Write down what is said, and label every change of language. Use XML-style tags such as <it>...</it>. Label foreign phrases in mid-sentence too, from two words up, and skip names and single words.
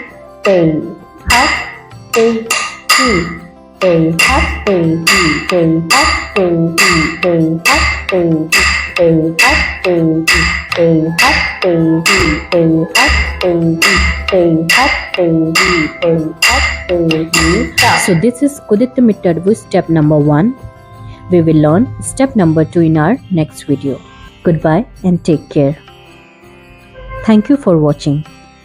<en>Tai Hat Tai Hi. Tai Hat Tai Hi. Tai Hat Tai Hi. Tai Hat Tai Hi. Tai Hat Tai Hi. Tai Hat Tai Hi. Tai Hat Tai Hi. Tai Hat Tai Hi. Tai Hat Tai Hi. So this is kuddita Metta Adavu step number 1. We will learn step number 2 in our next video. Goodbye and take care. Thank you for watching.</en>